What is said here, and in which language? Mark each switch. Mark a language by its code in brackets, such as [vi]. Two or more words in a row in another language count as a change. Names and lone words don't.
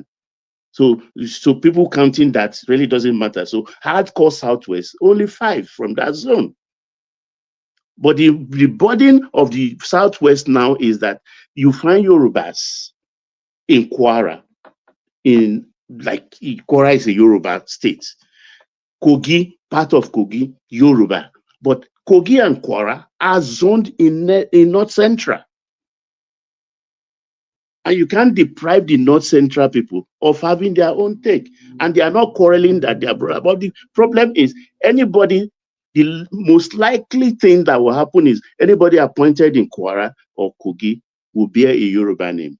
[en] So people counting that really doesn't matter. So hardcore Southwest, only 5 from that zone. But the burden of the Southwest now is that you find Yorubas in Kwara, Kwara is a Yoruba state. Kogi, part of Kogi, Yoruba. But Kogi and Kwara are zoned in North Central. And you can't deprive the North Central people of having their own take. And they are not quarreling that they are brother. But the problem is the most likely thing that will happen is anybody appointed in Kwara or Kogi will bear a Yoruba name.